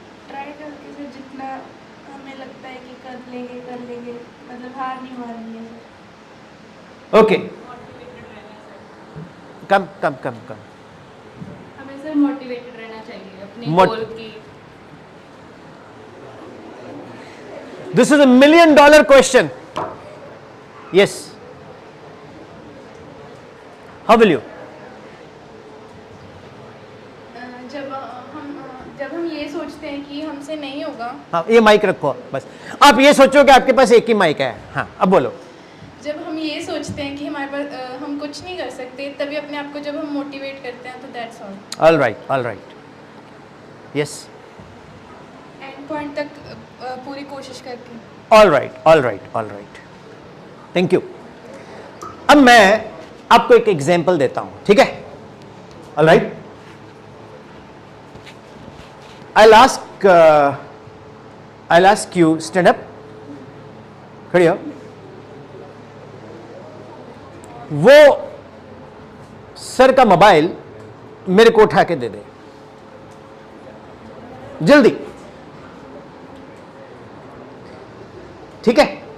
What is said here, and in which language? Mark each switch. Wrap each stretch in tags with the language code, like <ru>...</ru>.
<hi>Try करके से जितना हमें लगता है कि कर लेंगे, मतलब हार नहीं मारनी है सर।</hi> <en>Okay, come come come come.</en> <hi>हमें सर मोटिवेटेड रहना चाहिए अपने Mot- गोल की।</hi> <en>This is $1 million question. Yes. How will you?</en> <hi>जब हम ये सोचते हैं कि हमसे नहीं होगा, हाँ ये माइक रखो बस, आप ये सोचो कि आपके पास एक ही माइक है। हाँ अब बोलो। जब हम ये सोचते हैं कि हमारे पास हम कुछ नहीं कर सकते, तभी अपने आप को जब हम मोटिवेट करते हैं, तो</hi> <en>That's all. All right, yes,</en> <hi>and point तक पूरी कोशिश करके।</hi> <en>All right, thank you.</en> <hi>अब मैं आपको एक एग्जांपल देता हूं, ठीक है?</hi> <en>all right, I'll ask you, stand up,</en> <hi>खड़ी हो। वो सर का मोबाइल मेरे को उठा के दे दे, जल्दी, ठीक है?</hi>